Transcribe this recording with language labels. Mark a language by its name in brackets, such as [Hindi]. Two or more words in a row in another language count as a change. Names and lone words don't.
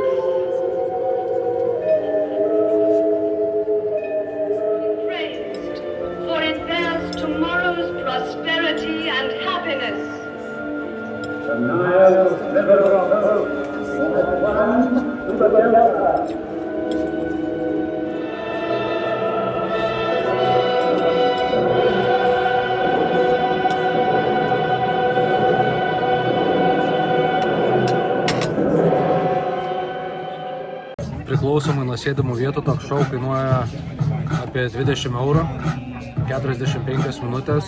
[English] Praised, for it bears tomorrow's prosperity and happiness. The Nile river of hope has run to the Delta. [Lithuanian] Priklausomai nuo sėdimų vietų toks šou kainuoja apie 20 eurų, 45 minutės.